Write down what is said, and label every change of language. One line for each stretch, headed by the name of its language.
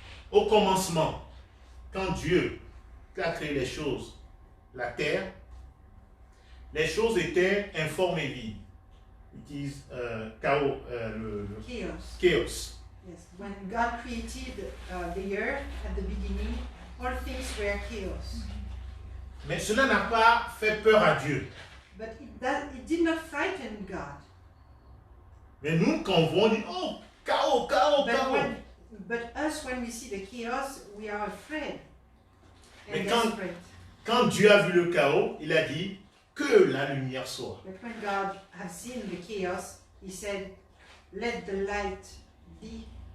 French: Au commencement, quand Dieu a créé les choses, la terre, les choses étaient informes et vides.
English: It is chaos, le
French: Chaos. chaos.
English: Yes. When God created the earth at the beginning, all things were chaos.
French: Mais cela n'a pas fait peur à Dieu.
English: But it did not frighten God.
French: Mais nous, quand on voit, on dit, oh, chaos, chaos, chaos.
English: But us, when we see the chaos, we are afraid and
French: Mais quand-
English: desperate.
French: Quand Dieu a vu le chaos, il a dit que la lumière soit.
English: But when God has seen the chaos, He said, "Let the light be,"